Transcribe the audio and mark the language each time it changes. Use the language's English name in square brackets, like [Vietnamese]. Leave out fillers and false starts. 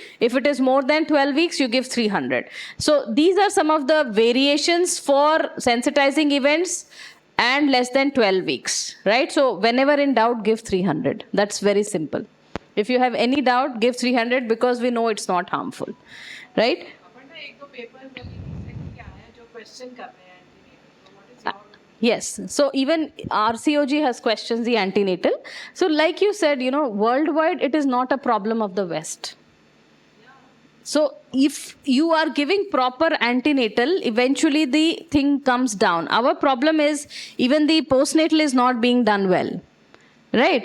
[English] If it is more than 12 weeks, you give 300. So these are some of the variations for sensitizing events and less than 12 weeks, right? So whenever in doubt, give 300. That's very simple. If you have any doubt, give 300 because we know it's not harmful, right? [Hindi] Aparna, एक दो paper में recently आया जो question कर रहे हैं antenatal. [English] So what is your? Yes. So even RCOG has questions the antenatal. So like you said, worldwide, it is not a problem of the West. So if you are giving proper antenatal, eventually the thing comes down. Our problem is even the postnatal is not being done well, right?